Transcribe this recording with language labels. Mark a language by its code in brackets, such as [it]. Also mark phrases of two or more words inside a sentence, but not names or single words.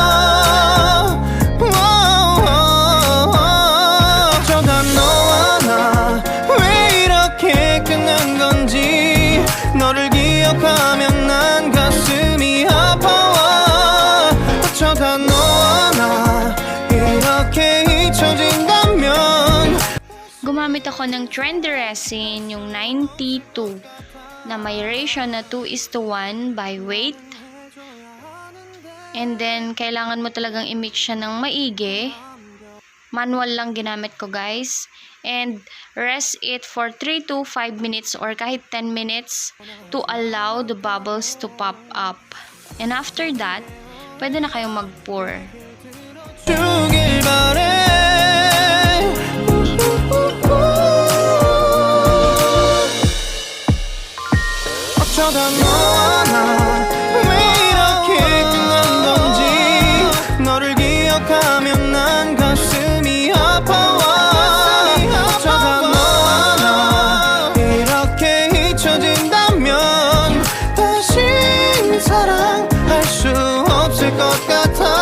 [ko] 어쩌다 너와 나 왜 이렇게 끝난 건지 너를 기억하면 난 가슴이 아파와 어쩌다 너와 나 이렇게 잊혀진다면. [tl] Gumamit ako ng [en] trendy resin, [tl] yung 92, na may ratio na 2:1 [en] by weight. And then, [tl] kailangan mo talagang i-mix siya ng maigi. Manual lang ginamit ko guys. [en] And rest it for 3 to 5 minutes or kahit 10 minutes to allow the bubbles to pop up. And after that, [tl] pwede na kayong mag-pour. [ko] 주길 바래. 어쩌다 너와 나 왜 이렇게 끝난 건지 너를 기억하면 난 가슴이 아파와 어쩌다 너와 나 이렇게 잊혀진다면 다시 사랑할 수 없을 것 같아.